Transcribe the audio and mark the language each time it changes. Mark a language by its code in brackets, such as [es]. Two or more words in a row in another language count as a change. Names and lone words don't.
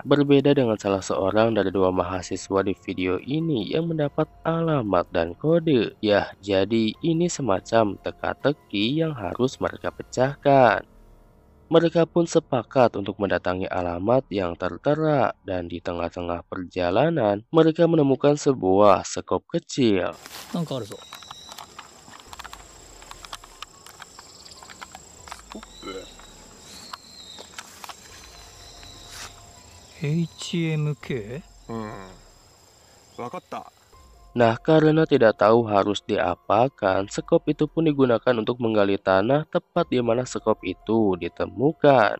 [id] Berbeda dengan salah seorang dari dua mahasiswa di video ini yang mendapat alamat dan kode. Ya, jadi ini semacam teka-teki yang harus mereka pecahkan. Mereka pun sepakat untuk mendatangi alamat yang tertera dan di tengah-tengah perjalanan mereka menemukan sebuah sekop kecil. [ja] なんかあるぞ。HMK? わかった。 [id] Nah, karena tidak tahu harus diapakan, sekop itu pun digunakan untuk menggali tanah tepat di mana sekop itu ditemukan.